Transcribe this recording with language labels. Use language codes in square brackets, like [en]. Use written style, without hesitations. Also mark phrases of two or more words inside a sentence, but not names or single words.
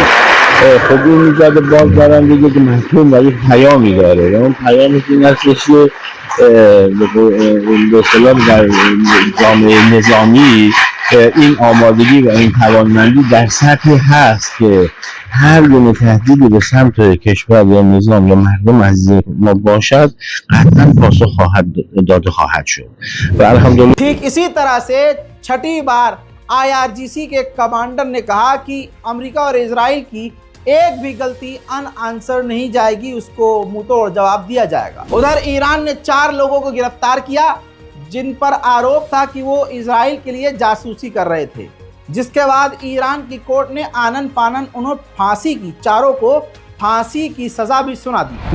[fa] خب این ایجاد بازدارندگی که مفهوم و یک پیامی داره و اون پیامش این هستش که به اصطلاح در جامعه نظامی این آمادگی و این توانمندی در سطحی هست که هر گونه تهدیدی به سمت کشور یا نظام یا مردم عزیز ما باشد قطعا پاسخ داده خواهد شد و الحمدلله. [hi] ठीक इसी तरह से छठी बार IRGC के कमांडर ने कहा कि अमेरिका और इजराइल की एक भी गलती अनआंसर नहीं जाएगी, उसको मुंह तोड़ जवाब दिया जाएगा। उधर ईरान ने 4 लोगों को गिरफ्तार किया जिन पर आरोप था कि वो इजराइल के लिए जासूसी कर रहे थे, जिसके बाद ईरान की कोर्ट ने आनन फानन उन्हें फांसी की, चारों को फांसी की सजा भी सुना दी।